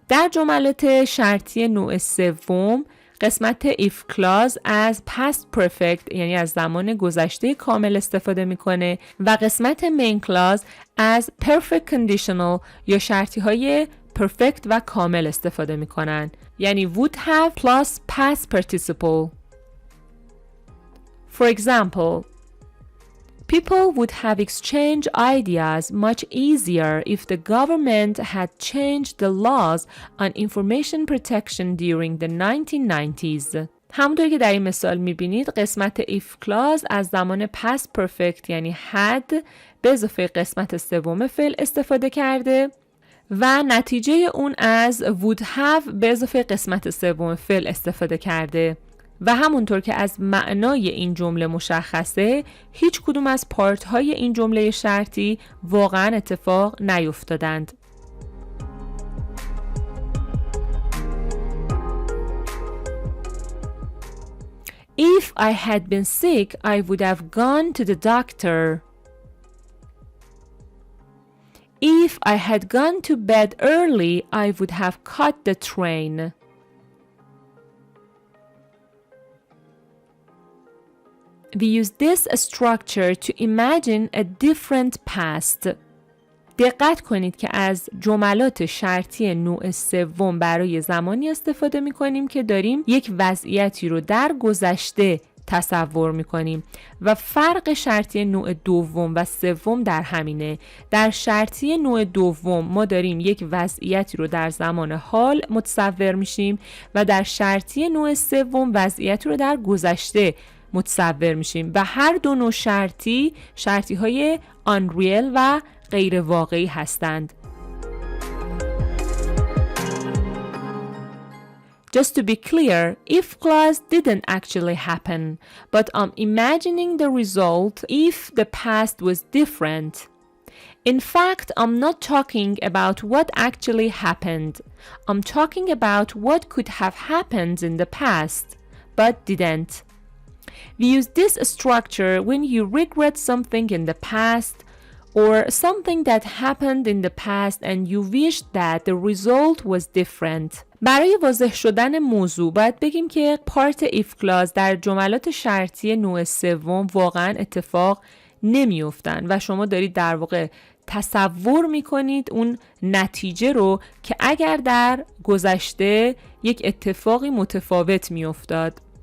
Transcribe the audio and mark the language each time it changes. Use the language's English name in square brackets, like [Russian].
[Persian] در جملات شرطی نوع سوم قسمت if clause از past perfect یعنی از زمان گذشته کامل استفاده می‌کنه و قسمت main clause از perfect conditional یا شرطی‌های perfect و کامل استفاده می‌کنن. یعنی [English] would have plus past participle. For example, people would have exchanged ideas much easier if the government had changed the laws on information protection during the 1990s. [Persian] همونطور که در این مثال میبینید قسمت if clause از زمان past perfect یعنی had به اضافه قسمت سوم فعل استفاده کرده و نتیجه اون از would have به اضافه قسمت سوم فعل استفاده کرده و همونطور که از معنای این جمله مشخصه هیچ کدوم از پارت های این جمله شرطی واقعا اتفاق نیفتادند. [English] If I had been sick, I would have gone to the doctor. If I had gone to bed early, I would have caught the train. We use this structure to imagine a different past. [Persian] دقت کنید که از جملات شرطی نوع سوم برای زمانی استفاده می کنیم که داریم یک وضعیتی رو در گذشته تصور می کنیم و فرق شرطی نوع دوم و سوم در همینه. در شرطی نوع دوم ما داریم یک وضعیتی رو در زمان حال متصور میشیم و در شرطی نوع سوم وضعیتی رو در گذشته متصور میشیم و هر دو نوع شرطی های unreal و غیر واقعی هستند. [English] Just to be clear, if clause didn't actually happen, but I'm imagining the result if the past was different. In fact, I'm not talking about what actually happened. I'm talking about what could have happened in the past, but didn't. We use this structure when you regret something in the past or something that happened in the past and you wished that the result was different. [Persian] برای واضح شدن موضوع باید بگیم که پارت if clause در جملات شرطی نوع سوم واقعا اتفاق نمیافتن و شما دارید در واقع تصور میکنید اون نتیجه رو که اگر در گذشته یک اتفاقی متفاوت میافتاد.